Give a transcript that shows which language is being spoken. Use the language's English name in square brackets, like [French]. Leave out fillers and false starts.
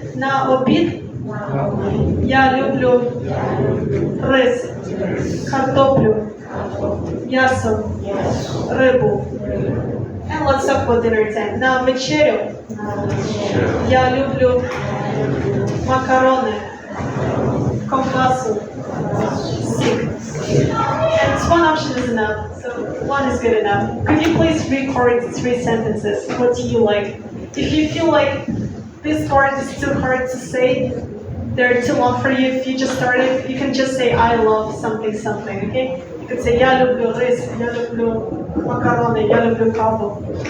[Ukrainian] На обід я люблю рис, картоплю, м'ясо, рибу. [English] And let's talk about dinner time. [Ukrainian] На вечерю я люблю макарони, ковбасу, сік. [English] And one option is enough, so one is good enough. Could you please record 3 sentences? What do you like? If you feel like this part is too hard to say, they're too long for you, if you just started, you can just say I love something something, okay? You could say [Ukrainian] я люблю рис, я люблю макарони, я люблю каву.